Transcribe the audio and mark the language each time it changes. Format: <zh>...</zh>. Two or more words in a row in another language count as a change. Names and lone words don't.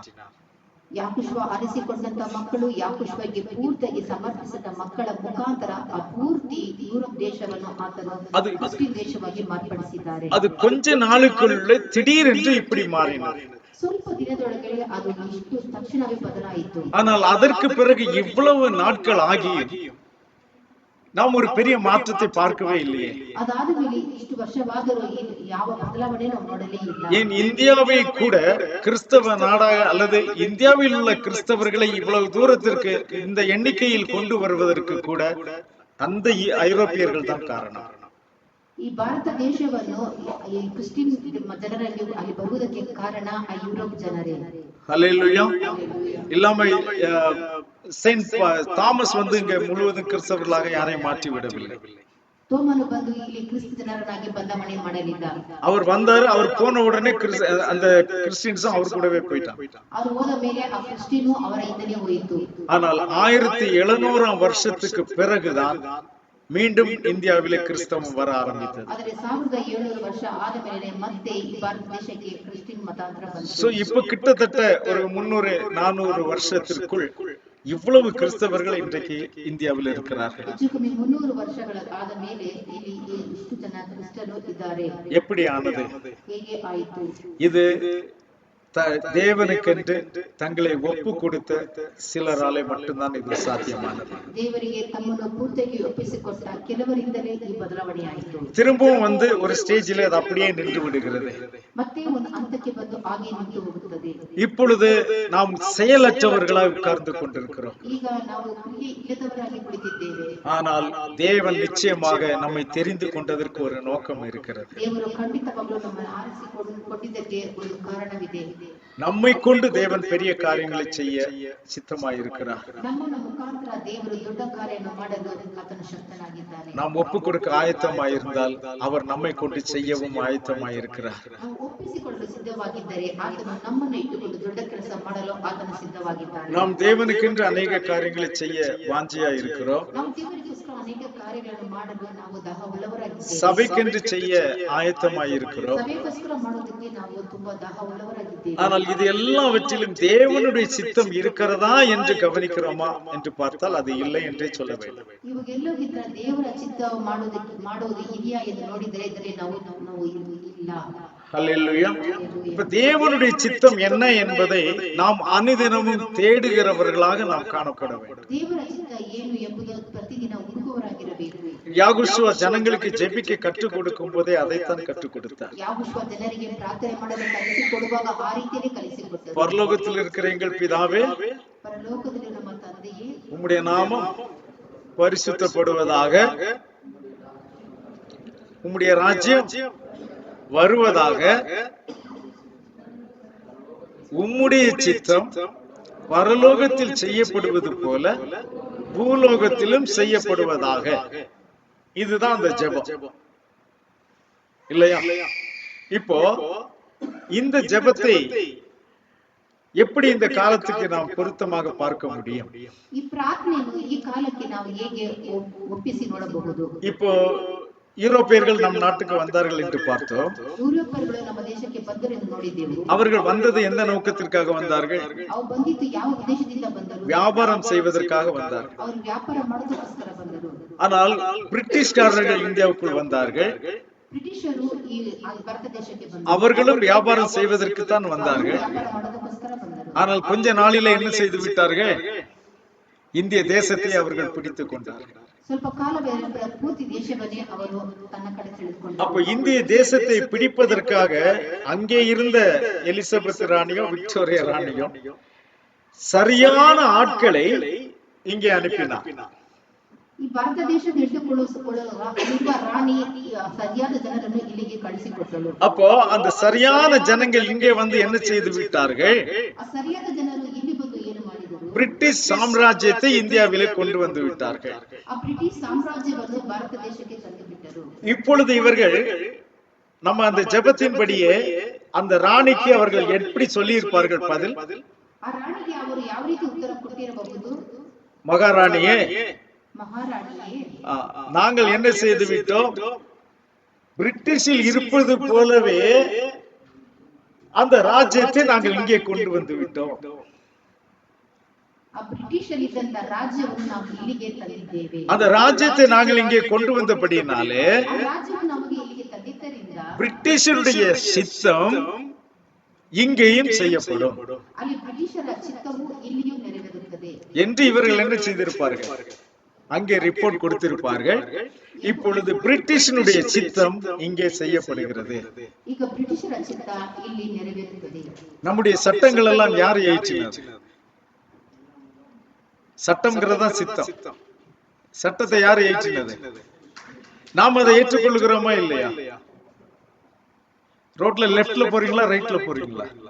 <kn>ಯಾಕುಶ್ವ ಆರಿಸಿಕೊಂಡಂತ ಮಕ್ಕಳು ಯಾಕುಶ್ವಗೆ ಪೂರ್ತಿಯಾಗಿ ಸಮರ್ಪಿಸಿದ ಮಕ್ಕಳ ಮುಖಾಂತರ ಆ ಪೂರ್ತಿ ಯುರೋಪ್ ದೇಶವನ್ನು ಆತನು ಕ್ರಿಶ್ಚಿಯನ್ ದೇಶವಾಗಿ ಮಾರ್ಪಡಿಸಿದ್ದಾರೆ.</kn> <ta>அது கொஞ்ச நாளுக்குள்ளே திடீரென்று இப்படி மாறினது.</ta> <kn>ಸ್ವಲ್ಪ ದಿನದೊಳಗೆ ಅದು ಇಷ್ಟು ತಕ್ಷಣವೇ ಬದಲಾಯಿತು.</kn> <ta>ஆனால் அதற்கு பிறகு இவ்வளவு நாட்கள் ஆகியும் நாம் ஒரு பெரிய மாற்றத்தை பார்க்கவே இல்லையே.</ta> <kn>ಅದಾದ ಮೇಲೆ ಇಷ್ಟು ವರ್ಷವಾದರೂ ಯಾವ ಬದಲಾವಣೆ ನಾವು ನೋಡಲೇ ಇಲ್ಲ.</kn> <ta>ஏன் இந்தியாவை கூட கிறிஸ்தவ நாடாக அல்லது இந்தியாவில் உள்ள கிறிஸ்தவர்களை இவ்வளவு தூரத்திற்கு இந்த எண்ணிக்கையில் கொண்டு வருவதற்கு கூட அந்த ஐரோப்பியர்கள் தான் காரணம்.</ta> <kn>ಈ ಭಾರತ ದೇಶವನ್ನು ಈ ಕ್ರಿಶ್ಚಿಯನ್ ಜನರಲ್ಲಿ ಅಲ್ಲಿ ಬರುವುದಕ್ಕೆ ಕಾರಣ ಆ ಯುರೋಪ್ ಜನರೇ.</kn> <ta>ஹல்லேலூயா. இல்லாம செயின்ட் தாமஸ் வந்து இங்க முழுவதும் கிறிஸ்தவர்களாக யாரையும் மாற்றி விடவில்லை.</ta> <kn>தோமನು ಬಂದು ಇಲ್ಲಿ ಕ್ರಿಸ್ತ ಜನರನ್ನಾಗಿ ಬದಲಾವಣೆ ಮಾಡಲಿಲ್ಲ.</kn> <ta>அவர் வந்தாரு, அவர் போன உடனே அந்த கிறிஸ்டியன்ஸும் அவர் கூடவே போயிட்டான்.</ta> <kn>ಅವರು ಹೋದ ಮೇಲೆ ಆ ಕ್ರಿಸ್ಟಿಯನು ಅವರ ಹಿಂದೆನೇ ಹೋಯಿತು.</kn> <ta>ஆனால் 1700 வருஷத்துக்கு பிறகுதான் மீண்டும் இந்தியாவிலே கிறிஸ்தவம் வர ஆரம்பித்தது.</ta> <kn>ಆದರೆ 1700 ವರ್ಷ ಆದ ಮೇಲೆ ಮತ್ತೆ ಈ ಭಾರತ ದೇಶಕ್ಕೆ ಕ್ರಿಶ್ಚಿಯನ್ ಮತಾಂತರ ಬಂತು.</kn> <ta>சோ இப்ப கிட்டத்தட்ட ஒரு 300-400 வருஷத்திற்குள் இவ்வளவு கிறிஸ்தவர்கள் இன்றைக்கு இந்தியாவில் இருக்கிறார்கள்.</ta> <kn>ಹೆಚ್ಚು ಕಮ್ಮಿ 300 ವರ್ಷಗಳ ಆದ ಮೇಲೆ ಇಲ್ಲಿ ಇಷ್ಟು ಜನ ಕ್ರಿಸ್ತರು ಇದ್ದಾರೆ.</kn> <ta>எப்படி ஆனது?</ta> <kn>ಹೇಗೆ ಆಯಿತು?</kn> <ta>இது தேவனுக்கென்று தங்களை ஒப்பு கொடுத்த சிலராலே மட்டும்தான் இது சாத்தியமானது.</ta> <kn>ದೇವರಿಗೆ ತಮ್ಮನ್ನು ಪೂರ್ತಿಯಾಗಿ ಒಪ್ಪಿಸಿಕೊಟ್ಟ ಕೆಲವರಿಂದಲೇ ಈ ಬದಲಾವಣೆ ಆಯಿತು.</kn> <ta>திரும்பவும் வந்து ஒரு ஸ்டேஜில் அது அப்படியே நின்று விடுகிறது.</ta> <kn>ಮತ್ತೆ ಒಂದು ಹಂತಕ್ಕೆ ಬಂದು ಹಾಗೆ ನಿಂತು ಹೋಗುತ್ತದೆ.</kn> <ta>இப்பொழுது நாம் செயலற்றவர்களாய் உட்கார்ந்து கொண்டிருக்கிறோம்.</ta> <kn>ಈಗ ನಾವು ಕ್ರಿಯೆ ಇಲ್ಲದವರಾಗಿ ಕುಳಿತಿದ್ದೇವೆ.</kn> <ta>ஆனால் தேவன் நிச்சயமாக நம்மை தெரிந்து கொண்டதற்கு ஒரு நோக்கம் இருக்கிறது.</ta> <kn>ದೇವರು ಖಂಡಿತವಾಗಲೂ ನಮ್ಮನ್ನು ಆರಿಸಿಕೊಂಡಿದ್ದಕ್ಕೆ ಒಂದು ಕಾರಣವಿದೆ.</kn> <ta>நம்மை கொண்டு தேவன் பெரிய காரியங்களை செய்ய சித்தமாயிருக்கிறார்.</ta> <kn>ನಮ್ಮನ ಮುಖಾಂತರ ದೇವರು ದೊಡ್ಡ ಕಾರ್ಯವನ್ನು ಮಾಡಲು ಆತನು ಶಕ್ತನಾಗಿದ್ದಾನೆ.</kn> <ta>நாம் ஒப்பு கொடுக்க ஆயத்தமாயிருந்தால் அவர் நம்மை கொண்டு செய்யவும் ஆயத்தமாயிருக்கிறார்.</ta> <kn>ನಾವು ಒಪ್ಪಿಸಿಕೊಳ್ಳಲು ಸಿದ್ಧವಾಗಿದ್ದರೆ ಆತನು ನಮ್ಮನ್ನು ಇಟ್ಟುಕೊಂಡು ದೊಡ್ಡ ಕೆಲಸ ಮಾಡಲು ಆತನು ಸಿದ್ಧವಾಗಿದ್ದಾನೆ.</kn> <ta>நாம் தேவனுக்கென்று அநேக காரியங்களை செய்ய வாஞ்சியாயிருக்கிறோம்.</ta> <kn>ನಾವು ದೇವರಿಗೋಸ್ಕರ ಅನೇಕ ಕಾರ್ಯಗಳನ್ನು ಮಾಡಲು ನಾವು ದಾಹವುಳ್ಳವರಾಗಿದ್ದೇವೆ.</kn> <ta>சபைக்கென்று செய்ய ஆயத்தமாயிருக்கிறோம்.</ta> <kn>ಸಭೆಗೋಸ್ಕರ ಮಾಡೋದಕ್ಕೆ ನಾವು ತುಂಬಾ ದಾಹವುಳ್ಳವರಾಗಿದ್ದೇವೆ.</kn> <ta>ஆனால் இது எல்லாவற்றிலும் தேவனுடைய சித்தம் இருக்கிறதா என்று கவனிக்கிறோமா என்று பார்த்தால் அது இல்லை என்றே சொல்ல வேண்டும்.</ta> <kn>ಇವಾಗೆಲ್ಲೋಗಿದ್ರೆ ದೇವರ ಚಿತ್ತ ಮಾಡೋದು ಇದೆಯಾ ಎಂದು ನೋಡಿದರೆ ಇದರಲ್ಲಿ ನಾವು ಇಲ್ಲ.</kn> <ta>ஹல்லேலூயா. இப்ப தேவனுடைய சித்தம் என்ன என்பதை நாம் அனுதினமும் தேடுகிறவர்களாக நாம் காணப்பட வேண்டும்.</ta> <kn>ದೇವರ ಚಿತ್ತ ಏನು ಎಂಬುದು ಪ್ರತಿದಿನ ಹುಡುಕುವವರಾಗಿರಬೇಕು.</kn> <ta>யாகுஷுவா ஜனங்களுக்கு ஜெபிக்க கற்றுக் கொடுக்கும் போதே அதைத்தான் கற்றுக் கொடுத்தார்.</ta> <kn>ಯಾಗುಷುವ ಜನರಿಗೆ ಪ್ರಾರ್ಥನೆ ಮಾಡಲು ಕಲಿಸಿಕೊಡುವಾಗ ಆ ರೀತಿಯೇ ಕಲಿಸಿಕೊಟ್ಟರು.</kn> <ta>பரலோகத்தில் இருக்கிற எங்கள் பிதாவே,</ta> <kn>ಪರಲೋಕದಲ್ಲಿ ನಮ್ಮ ತಂದೆಯೇ,</kn> <ta>உம்முடைய நாமம் பரிசுத்தப்படுவதாக, உம்முடைய ராஜ்யம் வருவதாக, உம்முடைய சித்தம் பரலோகத்தில் செய்யப்படுவது போல பூலோகத்திலும் செய்யப்படுவதாக. இதுதான் அந்த ஜெபம் இல்லையா? இப்போ இந்த ஜெபத்தை எப்படி இந்த காலத்துக்கு நாம் பொருத்தமாக பார்க்க முடியும்?</ta> <kn>ಈ ಪ್ರಾರ್ಥನೆಯನ್ನು ಈ ಕಾಲಕ್ಕೆ ನಾವು ಹೇಗೆ ಒಪ್ಪಿಸಿ ನೋಡಬಹುದು?</kn> <ta>இப்போ யூரோப்பியர்கள் நம் நாட்டுக்கு வந்தார்கள் என்று பார்த்தோம்.</ta> <kn>ಯೂರೋಪಿಯர்கள் ನಮ್ಮ ದೇಶಕ್ಕೆ ಬಂದರು ಎಂದು ನೋಡಿದೆವು.</kn> <ta>அவர்கள் வந்தது எந்த நோக்கத்திற்காக வந்தார்கள்?</ta> <kn>ಅವರು ಬಂದಿದ್ದು ಯಾವ ಉದ್ದೇಶದಿಂದ ಬಂದರು?</kn> <ta>வியாபாரம் செய்வதற்காக வந்தார்கள்.</ta> <kn>ಅವರು ವ್ಯಾಪಾರ ಮಾಡೋದಕ್ಕೋಸ್ಕರ ಬಂದರು.</kn> <ta>ஆனால் பிரிட்டிஷ்காரர்கள் இந்தியாவுக்குள் வந்தார்கள்.</ta> <kn>ಬ್ರಿಟಿಷರು ಈ ಭಾರತ ದೇಶಕ್ಕೆ ಬಂದರು.</kn> <ta>அவர்களும் வியாபாரம் செய்வதற்கு தான் வந்தார்கள்.</ta> <kn>ವ್ಯಾಪಾರ ಮಾಡೋದಕ್ಕೋಸ್ಕರ ಬಂದರು.</kn> <ta>ஆனால் கொஞ்ச நாளிலே என்ன செய்து விட்டார்கள்? இந்திய தேசத்தை அவர்கள் பிடித்துக் கொண்டார்கள்.</ta> <kn>ಸ್ವಲ್ಪ ಕಾಲ ಪೂರ್ತಿ ದೇಶವನ್ನೇ ಅವರು ತನ್ನ ಕಡೆ ಸೆಳೆದುಕೊಂಡರು.</kn> <ta>அப்ப இந்திய தேசத்தை பிடிப்பதற்காக அங்கே இருந்த எலிசபெத் ராணியோ விக்டோரியா ராணியோ சரியான ஆட்களை இங்கே அனுப்பினார்.</ta> <kn>ಈ ಭಾರತ ದೇಶದ ಹಿಡಿದುಕೊಳ್ಳುವ ರಾಣಿ ಸರಿಯಾದ ಜನರನ್ನು ಇಲ್ಲಿಗೆ ಕಳಿಸಿಕೊಟ್ಟಳು.</kn> <ta>அப்போ அந்த சரியான ஜனங்கள் இங்கே வந்து என்ன செய்து விட்டார்கள்?</ta> <kn>ಆ ಸರಿಯಾದ ಜನರು ಇಲ್ಲಿ ಬಂದು ಏನು ಮಾಡಿದರು?</kn> <ta>பிரிட்டிஷ் சாம்ராஜ்யத்தை இந்தியாவிலே கொண்டு வந்து விட்டார்கள்.</ta> <kn>ಆ ಬ್ರಿಟಿಷ್ ಸಾಮ್ರಾಜ್ಯವನ್ನು ಭಾರತ ದೇಶಕ್ಕೆ ತಂದು ಬಿಟ್ಟರು.</kn> <ta>இப்பொழுது இவர்கள் நம்ம அந்த ஜெபத்தின்படியே அந்த ராணிக்கு அவர்கள் எப்படி சொல்லி இருப்பார்கள் பதில்?</ta> <kn>ಆ ರಾಣಿಗೆ ಅವರು ಯಾವ ರೀತಿ ಉತ್ತರ ಕೊಟ್ಟಿರಬಹುದು?</kn> <ta>மகாராணியே, மகாராணியே, நாங்கள் என்ன செய்து விட்டோம்? பிரிட்டிஷில் இருப்பது போலவே அந்த ராஜ்யத்தை நாங்கள் இங்கே கொண்டு வந்து விட்டோம்.</ta> <kn>ಆ ಬ್ರಿಟಿಷರಿದ್ದಂತ ರಾಜ್ಯವನ್ನು ನಾವು ಇಲ್ಲಿಗೆ ತಂದಿದ್ದೇವೆ.</kn> <ta>அந்த ராஜ்யத்தை நாங்கள் இங்கே கொண்டு வந்தபடியினாலே</ta> <kn>ಆ ರಾಜ್ಯವನ್ನು ನಮಗೆ ಇಲ್ಲಿಗೆ ತಂದಿದ್ದರಿಂದ</kn> <ta>பிரிட்டிஷருடைய சித்தம் இங்கேயும் செய்யப்படும்</ta> <kn>ಅಲ್ಲಿ ಬ್ರಿಟಿಷರ ಚಿತ್ತವು ಇಲ್ಲಿಯೂ ನೆರವೇರುತ್ತದೆ</kn> <ta>என்று இவர்கள் என்ன செய்திருப்பார்கள்? அங்கே ரிப்போர்ட் கொடுத்திருப்பார்கள். இப்பொழுது பிரிட்டிஷனுடைய சித்தம் இங்கே செய்யப்படுகிறது.</ta> <kn>ಈಗ ಬ್ರಿಟಿಷರ ಚಿತ್ತ ಇಲ್ಲಿ ನೆರವೇರುತ್ತದೆ.</kn> <ta>நம்முடைய சட்டங்கள் எல்லாம் யார் ஏற்றினது? சட்டம்ங்கிறதா சித்தம். சட்டத்தை யார் ஏற்றினது? நாம் அதை ஏற்றுக்கொள்கிறோமா இல்லையா? ரோட்ல லெஃப்ட்ல போறீங்களா, ரைட்ல போறீங்களா?</ta>